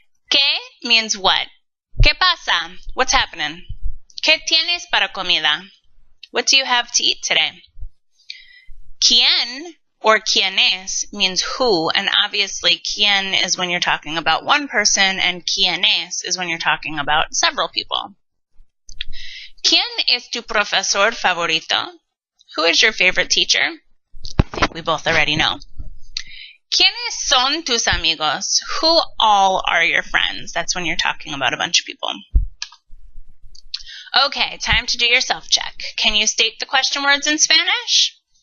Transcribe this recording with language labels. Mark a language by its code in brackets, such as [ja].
[en] ¿Qué means what? [es] ¿Qué pasa? [en] What's happening? [es] ¿Qué tienes para comida? [en] What do you have to eat today? ¿Quién? Or quiénes means who, and obviously quién is when you're talking about one person, and quiénes is when you're talking about several people. [es] ¿Quién es tu profesor favorito? [en] Who is your favorite teacher? I think we both already know. [es] ¿Quiénes son tus amigos? [en] Who all are your friends? That's when you're talking about a bunch of people. Okay, time to do your self-check. Can you state the question words in Spanish?